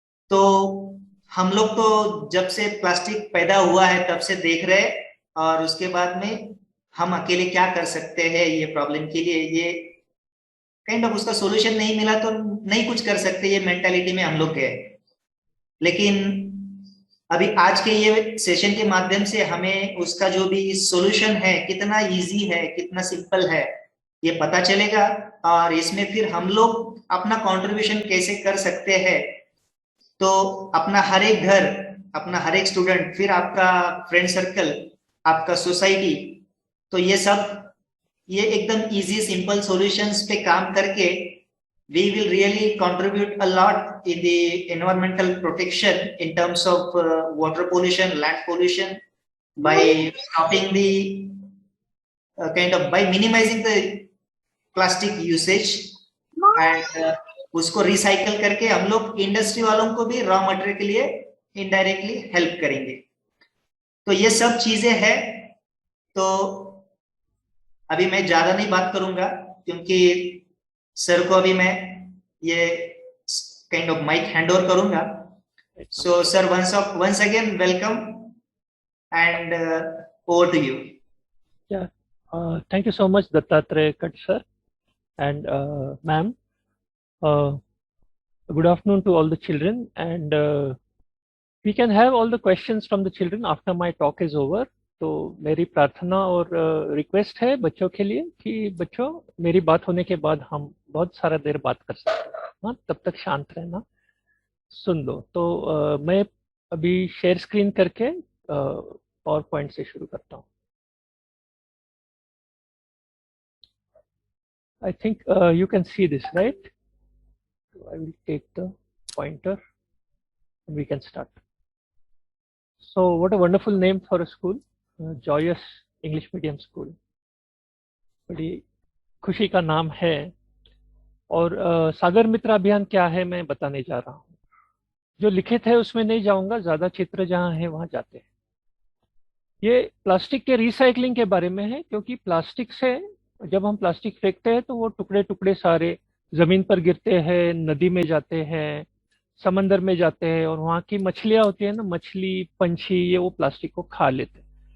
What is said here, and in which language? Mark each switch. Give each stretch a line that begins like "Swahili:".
Hindi: तो हम लोग तो जब से प्लास्टिक पैदा हुआ है तब से देख रहे, और उसके बाद में हम अकेले क्या कर सकते हैं ये प्रॉब्लम के लिए, ये काइंड ऑफ उसका सॉल्यूशन नहीं मिला तो नहीं कुछ कर सकते, ये मेंटालिटी में हम लोग गए। लेकिन अभी आज के ये सेशन के माध्यम से हमें उसका जो भी सॉल्यूशन है, कितना इजी है, कितना सिंपल है, ये पता चलेगा और इसमें फिर हम लोग अपना कंट्रीब्यूशन कैसे कर सकते हैं। तो अपना हर एक घर, अपना हर एक स्टूडेंट, फिर आपका फ्रेंड सर्कल, आपका सोसाइटी, तो ये एकदम इजी सिंपल सॉल्यूशंस पे काम करके
English: we will really contribute a lot in the environmental protection in terms of water pollution, land pollution, by stopping the by minimizing the plastic usage and
Hindi: उसको recycle करके हम लोग इंडस्ट्री वालों को भी रॉ मटेरियल के लिए इनडायरेक्टली हेल्प करेंगे। तो ये सब चीजें हैं। तो अभी मैं ज्यादा नहीं बात करूंगा क्योंकि सर को अभी मैं ये kind of mic hand over करूंगा।
English: So sir, once again welcome and over to you. Yeah, thank you so much, Dattatreya Khat sir, and ma'am. Good afternoon to all the children, and we can have all the questions from the children after my talk is over.
Hindi: तो मेरी प्रार्थना और request है बच्चों के लिए कि बच्चों, मेरी बात होने के बाद हम बहुत सारा देर बात कर सकते हैं। हाँ, तब तक शांत रहना, सुन लो। तो मैं अभी शेयर स्क्रीन करके पावर पॉइंट से शुरू करता हूँ।
English: I think you can see this, right? So I will take the pointer and we can start. So what a wonderful name for a school, Joyous English Medium School.
Hindi: बड़ी खुशी का नाम है। और सागर मित्र अभियान क्या है मैं बताने जा रहा हूँ। जो लिखित है उसमें नहीं जाऊंगा, ज्यादा चित्र जहाँ है वहां जाते हैं। ये प्लास्टिक के रिसाइकलिंग के बारे में है, क्योंकि प्लास्टिक से जब हम प्लास्टिक फेंकते हैं तो वो टुकड़े टुकड़े सारे जमीन पर गिरते हैं, नदी में जाते हैं, समंदर में जाते हैं, और वहाँ की मछलियां होती है ना, मछली पंछी, ये वो प्लास्टिक को खा लेते हैं।